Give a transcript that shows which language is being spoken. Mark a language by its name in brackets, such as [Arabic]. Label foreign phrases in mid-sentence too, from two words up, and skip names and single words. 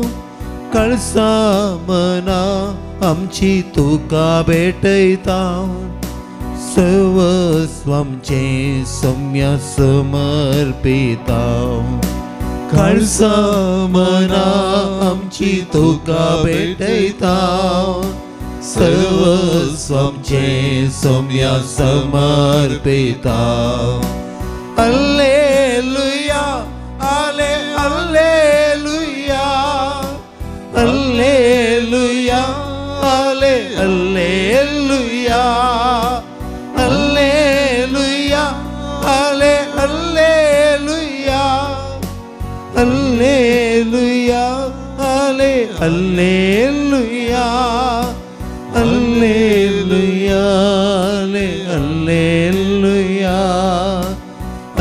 [Konkani] काळजा मना आमची तुका भेटयताव, सर्वस्व आमचें सम्या समर्पिताव. काळजा मना आमची तुका भेटयताव, सर्वस्व आमचें सम्या समर्पिताव. [Latin] Alleluia, alle, alleluia, alleluia, alle, alleluia, alleluia, alle, alleluia, alleluia, alle, alleluia, alleluia, alle, alleluia.